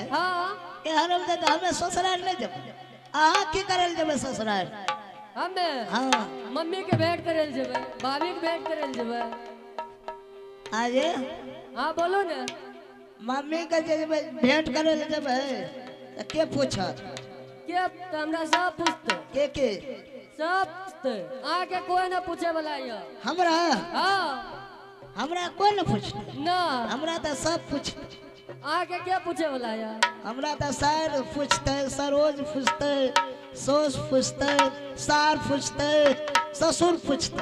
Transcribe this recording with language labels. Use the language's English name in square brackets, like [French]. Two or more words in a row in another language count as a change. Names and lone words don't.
[Maithili] हाँ। एहन में तो हमें ससुराल नहीं जब। अहाँ की करे जेबै ससुराल? हमे हाँ। मम्मी के भेंट करे जेबै, भाभी के भेंट करे जेबै। आजे हाँ बोलो ने। मम्मी के जेबै भेंट करे जेबै तो के पूछत? के तो हमरा सब पूछते। के सब पूछते। आके कोई ना पूछे वाला ये। हमरा? हाँ। हमरा कोई न पूछते। ना। हमरा तो सब पूछते। आके क्या पूछे वाला है? हमरा तो सर पूछते, सरोज पूछते, सोस पूछते, सार पूछते, ससुर पूछते।